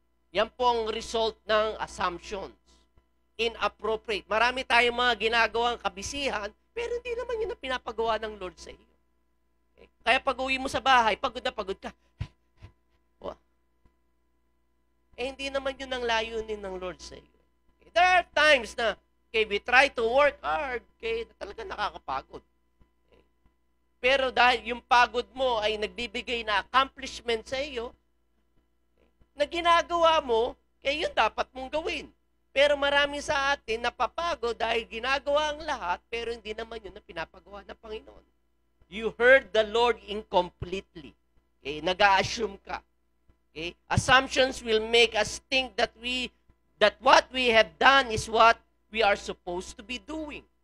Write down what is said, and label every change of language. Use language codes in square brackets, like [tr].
[tl] Yan po ang result ng assumptions. Inappropriate. Marami tayong mga ginagawang kabisihan, pero hindi naman yun ang pinapagawa ng Lord sa iyo. Okay? Kaya pag uwi mo sa bahay, pagod na pagod ka. Hindi naman yun ang layunin ng Lord sa iyo. Okay? [en] There are times na we try to work hard, [tl] talaga nakakapagod. Okay? Pero dahil yung pagod mo ay nagbibigay na accomplishment sa iyo, na ginagawa mo, yun dapat mong gawin. Pero marami sa atin napapagod dahil ginagawa ang lahat, pero hindi naman yun na pinapagawa ng Panginoon. [en] You heard the Lord incompletely. Okay? [tl] Nag-a-assume ka. [en] Okay? Assumptions will make us think that what we have done is what we are supposed to be doing.